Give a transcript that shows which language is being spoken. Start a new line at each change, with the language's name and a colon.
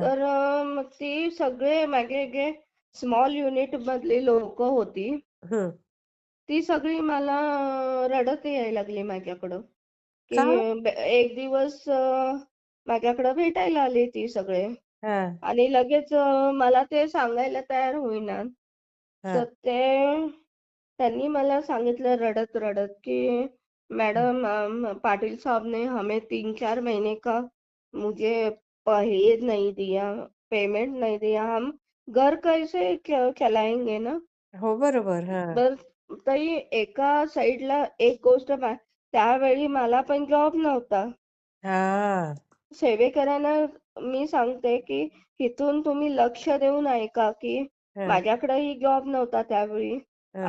Marathi: तर मग ती सगळे मागे जे स्मॉल युनिट मधली लोक होती हम्म. ती सगळी मला रडत यायला लागली माझ्याकडं की का? एक दिवस माझ्याकडं भेटायला आली ती सगळे हा. आणि लगेच मला ते सांगायला तयार होईना. हा. तर त्यांनी मला सांगितलं रडत रडत की
Hindi: मैडम पाटिल साहब ने हमें 3-4 महीने का मुझे ये नहीं दिया, पेमेंट नहीं दिया, हम घर कैसे चलाएंगे ना.
Marathi: हो बरोबर. हा. बर ताई एका साईडला एक गोष्ट त्यावेळी मला पण जॉब नव्हता. हा. सेवेकरांना मी सांगते की इथून तुम्ही लक्ष देऊन ऐका की हा. माझ्याकडेही जॉब नव्हता त्यावेळी हा.